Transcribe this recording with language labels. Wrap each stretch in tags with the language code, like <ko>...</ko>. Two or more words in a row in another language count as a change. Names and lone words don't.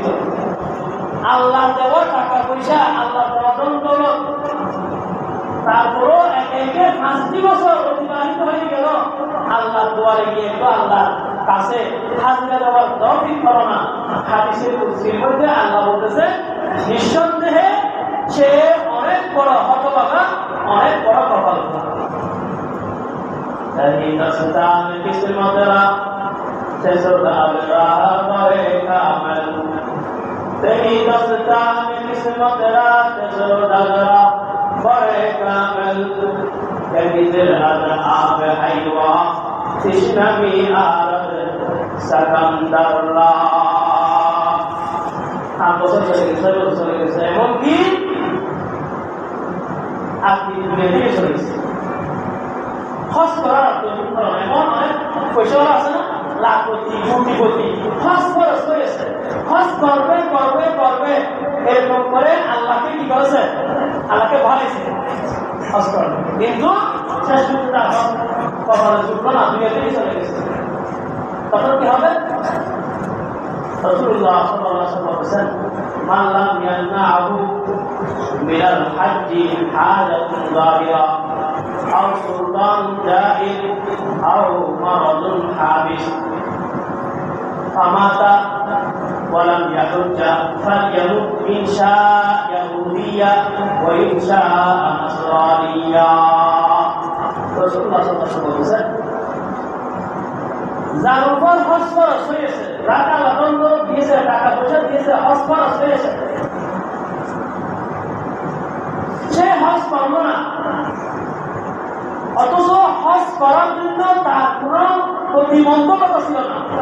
<bn>আল্লাহ দেওয়া টাকা পয়সা, আল্লাহ দেওয়া দৌলত, তারপরও একে একে 5টি বছর অতিবাহিত হয়ে গেল। আল্লাহ দুয়ারে গিয়ে তো আল্লাহর কাছে হাজিরা দেওয়ার তৌফিক হলো না। হাদিসের কুদসির মধ্যে আল্লাহ বলতেছে নিঃসন্দেহে সে অনেক বড় হতভাগা, অনেক বড় কপাল পুরা।</bn> <fa>تهي دستان قسمت را سزد ابرار بے کامل، تهي دستان قسمت را سزد ابرار بے کامل، کبھی دل از آب حیوا تشنمی آرد سکندر را।</fa> <ur>آپ بسر چلے گئے</ur> <bn>এমন কি আপনি দুনিয়া থেকে চলে গেছে। খরচ করার এমন অনেক পয়সা আছে না, লাখপতি কোটিপতি, খরচ হয়েছে, খরচ করবে করবে করবে, এরকম করে আল্লাহকে কি করেছে, আল্লাহকে ভালোইছে খরচ করবে, কিন্তু শেষ মুহূর্তে কপালে জুটলো না, দুনিয়া থেকে চলে গেছে। তখন কি হবে?</bn> <ar>رسول الله صلى الله عليه وسلم বলেছেন من لم يمنعه من الحج حاجة ظاهرة أو سلطان جائر أو مرض حابس فمات ولم يحج فليمت إن شاء يهوديا وإن شاء نصرانيا। رسول الله صلى الله عليه وسلم</ar> <bn>যার উপর হজ ফরজ হয়েছে, টাকা বন্ধ দিয়েছে, টাকা পয়সা দিয়েছে, হজ ফরজ হয়েছে, সে হজ করল না, অথচ হজ করার জন্য তার কোন প্রতিবন্ধকতা ছিল না।</bn>